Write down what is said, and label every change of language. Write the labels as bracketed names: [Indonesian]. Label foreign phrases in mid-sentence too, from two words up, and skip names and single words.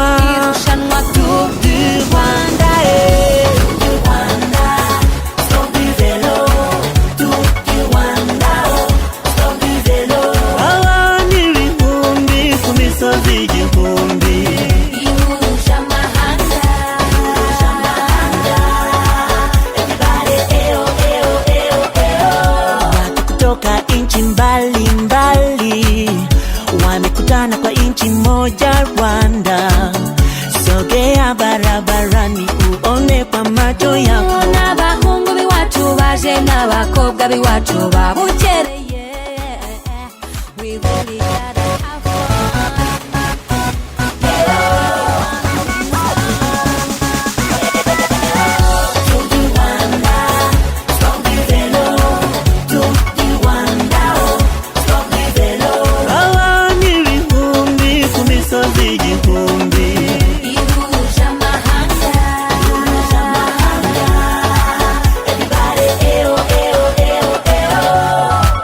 [French] Tour du Rwanda. Tour du Rwanda, stop du vélo. Tour du Rwanda, stop du vélo. [Kinyarwanda] Abantu ibihumbi ku misozi igihumbi. Ihuje amahanga. [English] Everybody, eo, eo, eo, eo. [Swahili] Watu kutoka nchi mbalimbali wamekutana kwa nchi moja Rwanda. Sogea barabarani uone kwa macho yako. [Kinyarwanda] N'abahungu b'iwacu baje n'abakobwa b'iwacu babukereye. [English] We really gotta have fun. [French] Tour du Rwanda, stop du vélo. Tour du Rwanda, stop du vélo. [Kinyarwanda] Abantu ibihumbi ku misozi igihumbi. Ihuje amahanga. [English] Everybody, eo, eo, eo, eo.